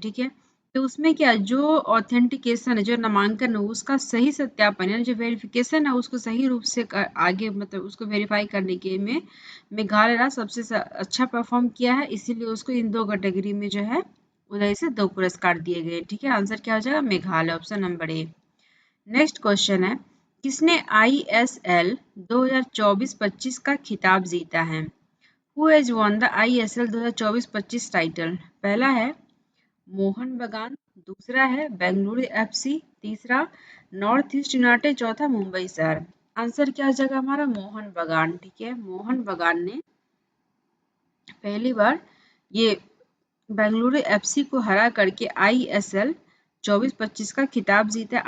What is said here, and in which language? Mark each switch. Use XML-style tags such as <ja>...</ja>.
<hi>ठीक है, तो उसमें क्या जो ऑथेंटिकेशन है, जो नामांकन है उसका सही सत्यापन यानी जो वेरिफिकेशन है उसको सही रूप से आगे मतलब उसको वेरीफाई करने के में मेघालय राज्य सबसे अच्छा परफॉर्म किया है, इसीलिए उसको इन 2 कैटेगरी में जो है उदय से 2 पुरस्कार दिए गए। ठीक है, आंसर क्या हो जाएगा? Meghalaya, option number A. Next question है, किसने ISL 2024-25 का खिताब जीता है?</hi> <en>Who has won the ISL 2024-25 title?</en> <hi>पहला है मोहन बगान, दूसरा है बेंगलुरु FC, तीसरा नॉर्थ ईस्ट यूनाइटेड, चौथा मुंबई शहर। आंसर क्या हो जाएगा हमारा? मोहन बगान। ठीक है, मोहन बगान ने पहली बार ये बेंगलुरु FC को हरा करके ISL 24-25 का खिताब जीता।</hi>